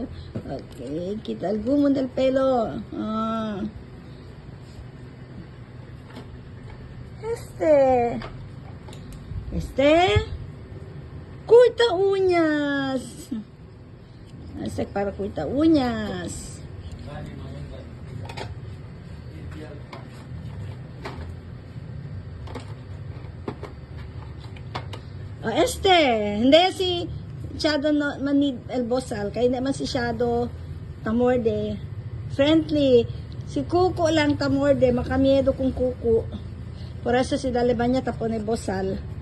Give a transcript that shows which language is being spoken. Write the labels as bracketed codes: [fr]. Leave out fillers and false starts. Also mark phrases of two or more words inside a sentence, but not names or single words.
[cbk] Okay, quita el gumon del pelo. Corta uñas. Para corta uñas. Hindi si Shadow manid el bosal, kaya naman si Shadow tamorde. Friendly. Si Kuko lang tamorde, makamiedo kung Kuko. Por eso si dale baña tapon el bosal.